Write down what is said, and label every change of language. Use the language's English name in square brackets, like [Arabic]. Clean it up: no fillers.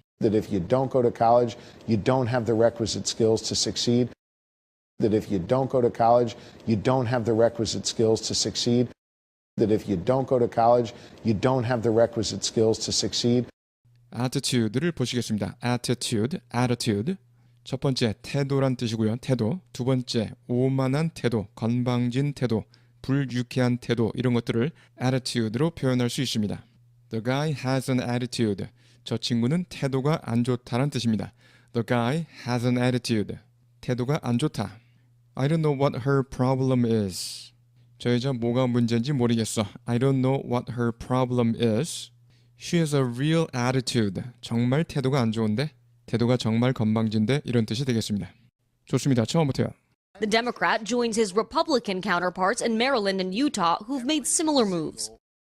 [English] That if you don't go to college, you don't have the requisite skills to succeed. That if you don't go to college, you don't have the requisite skills to succeed. That if you don't go to college, you don't have the requisite skills to succeed. [Korean] attitude를 보시겠습니다. [English] attitude. [Korean] 첫 번째 태도란 뜻이고요. 태도. 두 번째 오만한 태도, 건방진 태도, 불유쾌한 태도 이런 것들을 attitude로 표현할 수 있습니다. [English] The guy has an attitude. [Korean] 저 친구는 태도가 안 좋다란 뜻입니다. [English] The guy has an attitude. [Korean] 태도가 안 좋다. [English] I don't know what her problem is. [Korean] 저 여자 뭐가 문제인지 모르겠어. [English] I don't know what her problem is. She has a real attitude. [Korean] 정말 태도가 안 좋은데? 태도가 정말 건방진데? 이런 뜻이 되겠습니다. 좋습니다. 처음부터요. [English] The Democrat joins his Republican counterparts in Maryland and Utah who've made similar moves.